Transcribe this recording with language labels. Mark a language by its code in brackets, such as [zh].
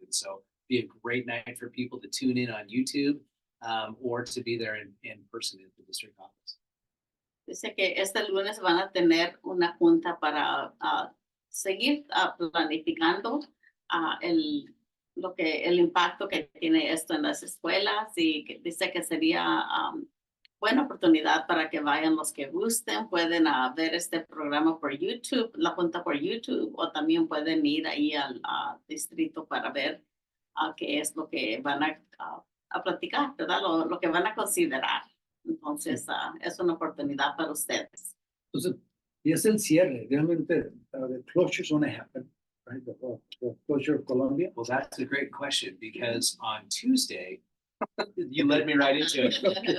[en] And so be a great night for people to tune in on YouTube or to be there in person at the district office. [es] Dice que este lunes van a tener una junta para seguir planificando el impacto que tiene esto en las escuelas y que dice que sería buena oportunidad para que vayan los que gusten, pueden ver este programa por YouTube, la junta por YouTube, o también pueden ir ahí al distrito para ver qué es lo que van a platicar, ¿verdad? Lo que van a considerar. Entonces, es una oportunidad para ustedes. Entonces, y es el cierre, realmente, [en] the closures only happen, right? The closure of Colombia. Well, that's a great question because on Tuesday, you led me right into it.